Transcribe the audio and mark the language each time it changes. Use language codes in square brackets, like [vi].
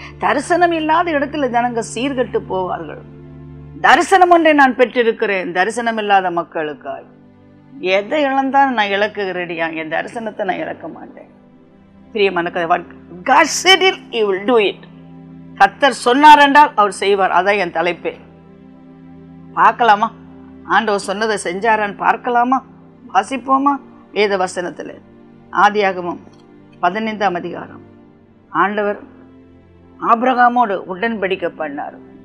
[ta] தரிசனம் இல்லாத இடத்துல ஜனங்க சீர்கட்டு போவார்கள். தரிசனம் ஒன்றை நான் பெற்றிருக்கிறேன். தரிசனம் இல்லாத மக்களுக்காய் எதை இழந்தாலும் நான் இழக்க ரெடியா. என் தரிசனத்தை நான் இழக்க மாட்டேன். பிரியமான [en] God said it, he will do it. [ta] கர்த்தர் சொன்னார் என்றால் அவர் செய்வார். அதான் என் தலைப்பே. பார்க்கலாமா ஆண்டவர் சொன்னதை செஞ்சாரான்னு பார்க்கலாமா? வாசிப்போமா? வேத வசனத்தில் ஆதியாகமம் 15ஆம் அதிகாரம். ஆண்டவர் ஆபிரகாமோடு உடன்படிக்கை பண்ணார்.